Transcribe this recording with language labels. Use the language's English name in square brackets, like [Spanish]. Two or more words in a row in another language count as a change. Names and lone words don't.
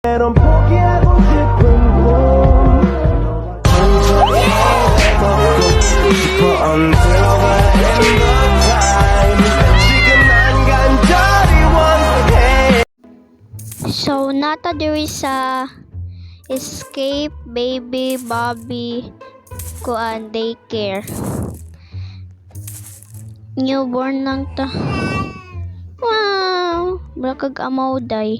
[Korean] 넌 포기하고 싶은 꿈 걷고 싶어 [English] until the end of time [Korean] 지금 난 간절히 원해. [Cebuano] So, nata diri sa Escape Baby Bobby kuan daycare. Newborn lang ta. Wow! Brakag amaw day.